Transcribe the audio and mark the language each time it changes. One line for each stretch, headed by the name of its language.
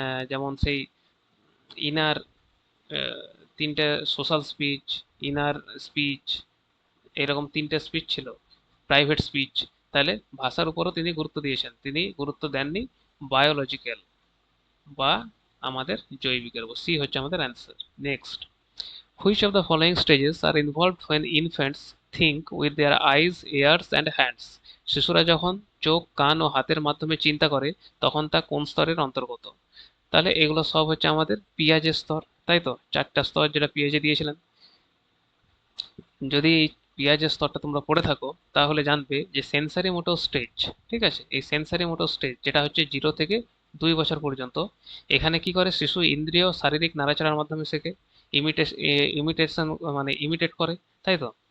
Bangla: যেমন সেই ইনার, তিনটে সোশ্যাল স্পিচ, ইনার স্পিচ, এরকম তিনটে স্পিচ ছিল, প্রাইভেট স্পিচ। তাহলে ভাষার উপরও তিনি গুরুত্ব দিয়েছেন, তিনি গুরুত্ব দেননি বায়োলজিক্যাল বা আমাদের জৈবিকের উপর। সি হচ্ছে আমাদের answer.
English: Next, which of the following stages are involved when infants think with their eyes, ears and hands.
Bangla: শিশুরা যখন চোখ, কান ও হাতের মাধ্যমে চিন্তা করে তখন তা কোন স্তরের অন্তর্গত? তাহলে এগুলো সব হচ্ছে আমাদের পিয়াজের স্তর, তাই তো? 4টা স্তর যেটা পিয়াজে দিয়েছিলেন। যদি এই পিঁয়াজের স্তরটা তোমরা পড়ে থাকো তাহলে জানবে যে সেন্সারি মোটর স্টেজ, ঠিক আছে, এই সেন্সারি মোটর স্টেজ যেটা হচ্ছে 0 থেকে 2 বছর পর্যন্ত, এখানে কি করে শিশু ইন্দ্রিয় শারীরিক নাড়াচাড়ার মাধ্যমে শেখে, ইমিটেশন মানে ইমিটেট করে, তাই তো?